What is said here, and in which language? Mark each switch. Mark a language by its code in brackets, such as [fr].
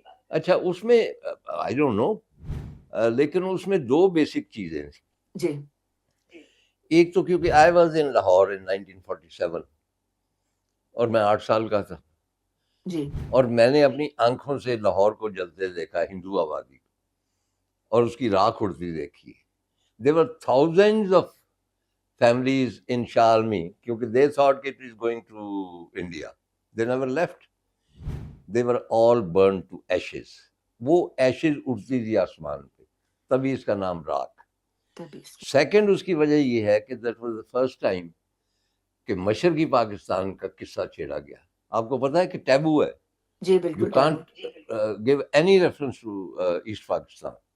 [ur] اچھا, اس میں [en] I don't know, [ur] لیکن اس میں 2 بیسک چیزیں تھیں. جی. ایک تو کیونکہ [en] I was in Lahore in 1947 [ur] اور میں 8 سال کا تھا, جی. اور میں نے اپنی آنکھوں سے لاہور کو جلتے دیکھا, ہندو آبادی کو, اور اس کی راکھ اڑتی دیکھی. [en] There were thousands of families in Shalmi, کیونکہ they thought it is going to India. They never left. They were all burned to ashes. [ur] وہ ایشز اڑتی تھی آسمان پہ, تبھی اس کا نام راکھ. سیکنڈ اس کی وجہ یہ ہے کہ [en] that was the first time [ur] کہ مشرقی پاکستان کا قصہ چھیڑا گیا. آپ کو پتا ہے کہ ٹیبو ہے جی [en] یو [ur] بالکل [en] Can't give any reference to East Pakistan.